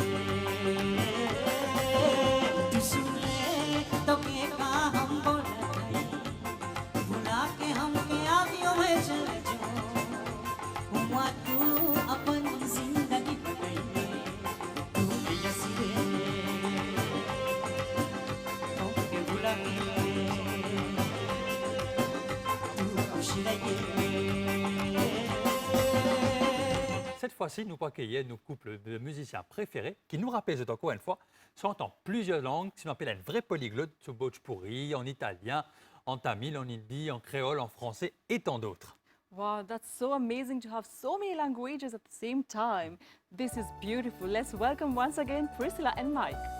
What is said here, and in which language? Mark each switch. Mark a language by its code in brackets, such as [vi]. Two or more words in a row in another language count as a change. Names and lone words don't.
[bho] तू सुने तो के का हम भुला के हम के आँखियों में चल जाओ, हुआ तू अपन जिंदगी बदले तू पियसी हम के भुला के तू खुशी रहे। [fr] Cette fois-ci, nous accueillons nos couples de musiciens préférés qui nous rappellent encore une fois, chantent en plusieurs langues, qui nous appellent un vrai polyglotte, sur Bhojpuri, en italien, en tamil, en hindi, en créole, en français et tant d'autres. [en] Wow, that's so amazing to have so many languages at the same time. This is beautiful. Let's welcome once again Priscilla and Mike.